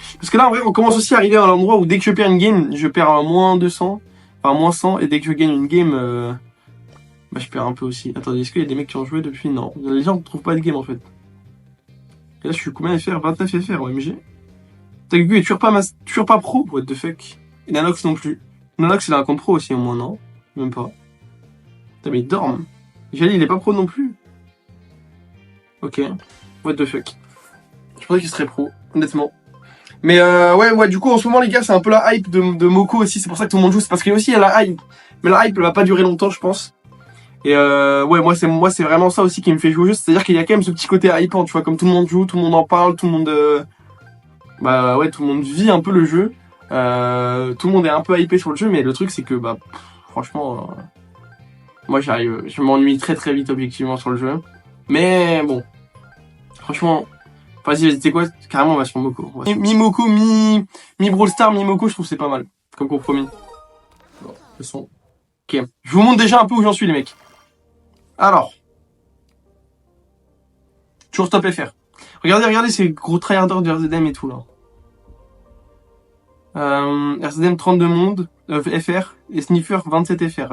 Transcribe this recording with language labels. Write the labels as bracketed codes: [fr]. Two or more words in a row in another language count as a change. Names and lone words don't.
[fr] Parce que là, en vrai, on commence aussi à arriver à un endroit où dès que je perds une game, je perds à moins 200. Enfin, moins 100. Et dès que je gagne une game, bah, je perds un peu aussi. Attendez, est-ce qu'il y a des mecs qui ont joué depuis? Non. Les gens ne trouvent pas de game en fait. Et là, je suis combien FR? 29 FR, OMG. Tagu est toujours pas pro, [en] what the fuck. [fr] Et Nanox non plus. Nanox, il a un compte pro aussi, au moins, non? Même pas. Putain, mais il dorme. J'ai dit, il est pas pro non plus. [en] Ok. What the fuck. [fr] Je pensais qu'il serait pro, honnêtement. Mais ouais, du coup, en ce moment, les gars, c'est un peu la hype de Moko aussi. C'est pour ça que tout le monde joue. C'est parce qu'il y a aussi la hype. Mais la hype, elle va pas durer longtemps, je pense. Et ouais, moi, c'est vraiment ça aussi qui me fait jouer au jeu. C'est-à-dire qu'il y a quand même ce petit côté hypant, tu vois, comme tout le monde joue, tout le monde en parle, tout le monde... bah ouais, tout le monde vit un peu le jeu. Tout le monde est un peu hypé sur le jeu, mais le truc, c'est que, bah, franchement... moi, je m'ennuie très très vite, objectivement, sur le jeu. Mais bon, franchement... Vas-y, tu sais quoi, carrément, on va sur Moko. Mi-Moko, mi-Brawl Star, mi-Moko, je trouve que c'est pas mal, comme compromis. Bon, le son. Ok, je vous montre déjà un peu où j'en suis, les mecs. Alors... toujours stop FR. Regardez ces gros tryharders de RZM et tout là. RZM 32 monde, FR, et Sniffer 27 FR.